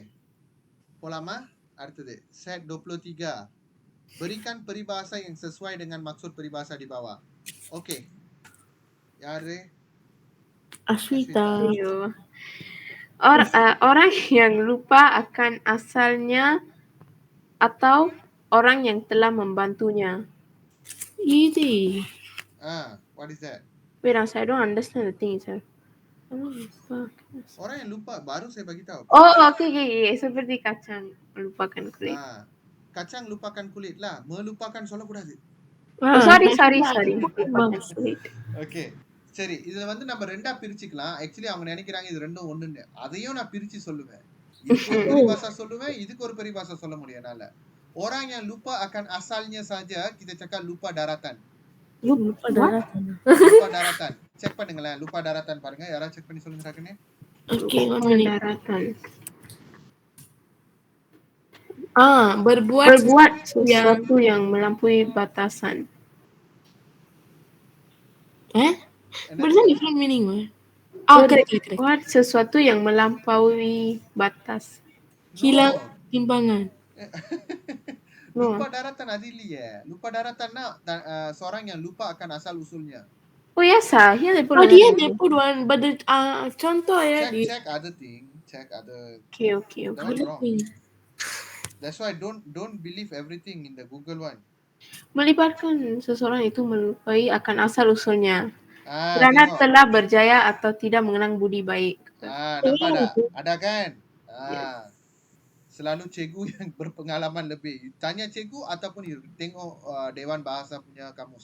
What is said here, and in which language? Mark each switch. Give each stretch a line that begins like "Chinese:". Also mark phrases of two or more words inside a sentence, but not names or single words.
Tamil: Polama, அடுத்தது.
English: Set 23.
Malay: Berikan peribahasa yang sesuai dengan maksud peribahasa di bawah.
Tamil: Okay. Yaare? Aswita.
Malay: Orang yang lupa akan asalnya atau orang yang telah membantunya.
English: Easy. What is that? Wait, I don't understand the thing itself.
Malay: Orang yang lupa, baru saya bagi tahu.
English: Oh, okay.
Malay: Seperti kacang lupakan kulit. kacang lupakan kulit lah.
Tamil: Melupakan சொல்லக்கூடாது.
English: Oh, sorry.
Tamil: ஓகே சரி இதுல வந்து நம்ம ரெண்டா பிரிச்சுக்கலாம். ஆக்சுவலி அவங்க நினைக்கிறாங்க இது ரெண்டும் ஒண்ணுன்னு. அதையும் நான் பிரிச்சு சொல்லுவேன். இதுக்கு ஒரு பரிபாஷா சொல்லுவேன், இதுக்கு ஒரு பரிபாஷா சொல்ல முடியும் என்னால.
Malay: Orang yang lupa akan asalnya saja kita cakap lupa daratan. Lupa daratan. Lupa daratan.
Tamil: Cek பண்ணுங்களேன்.
Malay: lupa daratan
Tamil: பாருங்க. யாராவது செக் பண்ணி சொல்லுங்க டக்குனு.
English: Okay, one
Malay: Lupa
English: minute.
Malay: daratan. Berbuat Sesuatu yang melampaui batasan. Betul
English: different meaning
Malay: mah.
English: Correct.
Malay: Buat sesuatu yang melampaui batas. Hilang timbangan. Lupa daratan
Tamil: அது இல்லையே.
Malay: Lupa daratanனா seorang yang lupa akan asal usulnya. Oh ya sah, ya dia pun.
English: Dia put one, but the
Malay: contoh ya.
English: Check other thing. Check other. Okay. That's wrong. That's why don't believe everything in the Google one.
Malay: Melibatkan seseorang itu melupai akan asal usulnya. Kerana telah berjaya atau tidak mengenang budi baik. Nampak tak? Ada kan? Selalu cikgu yang berpengalaman lebih. Tanya cikgu ataupun tengok Dewan Bahasa punya kamus.